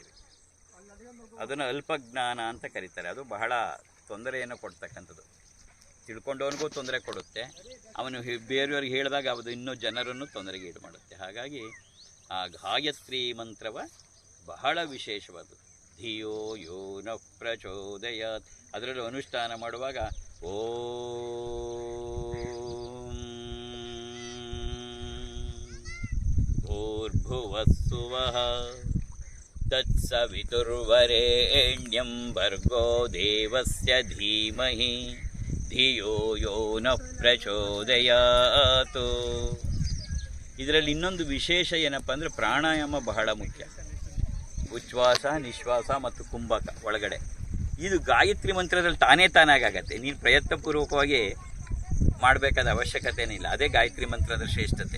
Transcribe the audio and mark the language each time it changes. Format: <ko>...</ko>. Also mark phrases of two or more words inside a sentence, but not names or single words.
<kn>ಅದನ್ನು ಅಲ್ಪಜ್ಞಾನ ಅಂತ ಕರೀತಾರೆ. ಅದು ಬಹಳ ತೊಂದರೆಯನ್ನು ಕೊಡ್ತಕ್ಕಂಥದ್ದು. ತಿಳ್ಕೊಂಡವನಿಗೂ ತೊಂದರೆ ಕೊಡುತ್ತೆ, ಅವನು ಬೇರೆಯವ್ರಿಗೆ ಹೇಳಿದಾಗ ಅದು ಇನ್ನೂ ಜನರನ್ನು ತೊಂದರೆಗೆ ಈಡು ಮಾಡುತ್ತೆ. ಹಾಗಾಗಿ ಆ ಗಾಯತ್ರಿ ಮಂತ್ರವ ಬಹಳ ವಿಶೇಷವಾದದ್ದು.</kn> <sa>ಧಿಯೋ ಯೋ ನ ಪ್ರಚೋದಯಾತ್.</sa> <kn>ಅದರಲ್ಲಿ ಅನುಷ್ಠಾನ ಮಾಡುವಾಗ</kn> <sa>ಓಂ ಭೂರ್ಭುವಸ್ಸುವಃ ತತ್ಸವಿತುರ್ವರೇಣ್ಯಂ ಭರ್ಗೋ ದೇವಸ್ಯ ಧೀಮಹಿ ಧಿಯೋ ಯೋ ನ ಪ್ರಚೋದಯಾತ್.</sa> <kn>ಇದರಲ್ಲಿ ಇನ್ನೊಂದು ವಿಶೇಷ ಏನಪ್ಪ ಅಂದರೆ ಪ್ರಾಣಾಯಾಮ ಬಹಳ ಮುಖ್ಯ. ಉಚ್ಛ್ವಾಸ, ನಿಶ್ವಾಸ ಮತ್ತು ಕುಂಭಕ ಒಳಗಡೆ. ಇದು ಗಾಯತ್ರಿ ಮಂತ್ರದಲ್ಲಿ ತಾನಾಗತ್ತೆ. ನೀನು ಪ್ರಯತ್ನಪೂರ್ವಕವಾಗಿ ಮಾಡಬೇಕಾದ ಅವಶ್ಯಕತೆಯೇ ಇಲ್ಲ. ಅದೇ ಗಾಯತ್ರಿ ಮಂತ್ರದ ಶ್ರೇಷ್ಠತೆ.</kn>